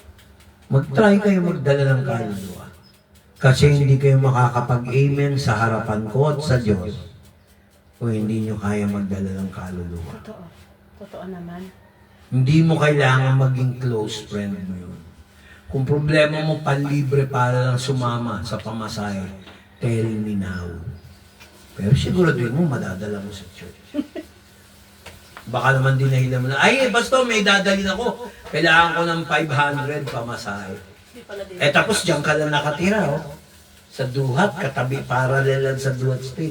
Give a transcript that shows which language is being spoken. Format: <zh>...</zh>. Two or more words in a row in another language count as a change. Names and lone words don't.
<tl>Mag-try kayo magdala ng kaluluwa. Kasi hindi kayo makakapag-amen sa harapan ko at sa Diyos kung hindi nyo kaya magdala ng kaluluwa. Totoo. Totoo naman. Hindi mo kailangan maging close friend mo yun. Kung problema mo, panlibre para lang sumama sa pamasahe,</tl> <en>tell me now.</en> <tl>Pero siguraduhin mo, madadala mo sa church. Baka naman dinahilan mo na, ay, basta may dadalhin ako. Kailangan ko ng 500 pamasahe. Eh tapos diyan ka lang nakatira, oh. Sa Duhat, katabi, paralel lang sa Duhat Street.</tl>